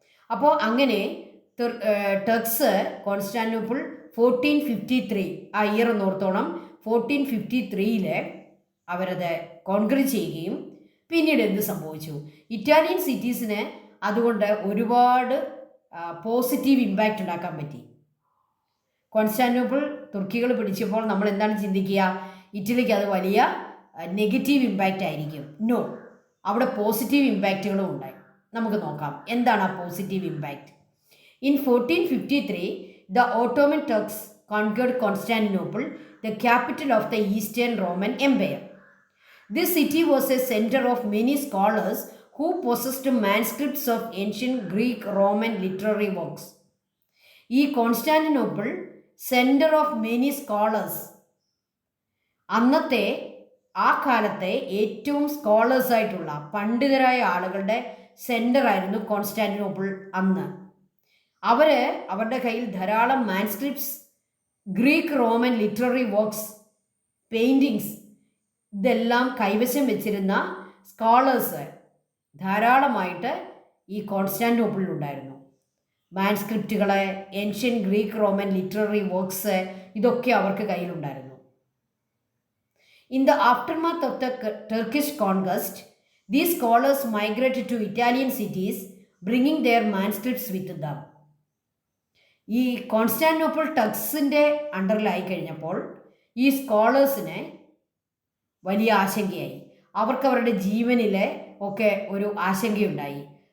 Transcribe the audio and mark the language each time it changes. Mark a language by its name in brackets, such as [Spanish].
[Malayalam] അപ്പോൾ അങ്ങനെ Turks Constantinople 1453 ആ ഇയർ ഒന്നോർത്തോണം, 1453 അവരത് കോൺകർ ചെയ്യുകയും പിന്നീട് എന്ത് സംഭവിച്ചു, ഇറ്റാലിയൻ സിറ്റീസിന് അതുകൊണ്ട് ഒരുപാട് പോസിറ്റീവ് ഇമ്പാക്റ്റ് ഉണ്ടാക്കാൻ പറ്റി. കോൺസ്റ്റാന്റിനോപ്പിൾ തുർക്കികൾ പിടിച്ചപ്പോൾ നമ്മൾ എന്താണ് ചിന്തിക്കുക, ഇറ്റലിക്ക് അത് വലിയ നെഗറ്റീവ് ഇമ്പാക്റ്റ് ആയിരിക്കും. നോ, അവിടെ പോസിറ്റീവ് ഇമ്പാക്റ്റുകളും ഉണ്ടായി. നമുക്ക് നോക്കാം എന്താണ് ആ positive impact. [English] In 1453 the Ottoman Turks conquered Constantinople, the capital of the Eastern Roman Empire. This city was a center of many scholars who possessed manuscripts of ancient Greek, Roman literary works. [Malayalam] ഈ Constantinople [English] centre of many scholars, [Malayalam] അന്നത്തെ ആ കാലത്തെ ഏറ്റവും സ്കോളേഴ്സായിട്ടുള്ള പണ്ഡിതരായ ആളുകളുടെ centre ആയിരുന്നു Constantinople അന്ന്. അവരുടെ കയ്യിൽ ധാരാളം മാൻസ്ക്രിപ്റ്റ്സ്, Greek Roman literary works, paintings ഇതെല്ലാം കൈവശം വെച്ചിരുന്ന സ്കോളേഴ്സ് ധാരാളമായിട്ട് ഈ കോൺസ്റ്റാന്റിനോപ്പിളിലുണ്ടായിരുന്നു. മാൻസ്ക്രിപ്റ്റുകളെ, ancient Greek Roman literary works, ഇതൊക്കെ അവർക്ക് കയ്യിലുണ്ടായിരുന്നു. [English] In the aftermath of the Turkish conquest, these scholars migrated to Italian cities, bringing their manuscripts with them. [Malayalam] ഈ കോൺസ്റ്റാന്റിനോപ്പിൾ ടക്സിൻ്റെ അണ്ടറിലായി കഴിഞ്ഞപ്പോൾ ഈ സ്കോളേഴ്സിന് വലിയ ആശങ്കയായി. അവർക്ക് അവരുടെ ജീവനിലെ ഒക്കെ ഒരു ആശങ്കയുണ്ടായി.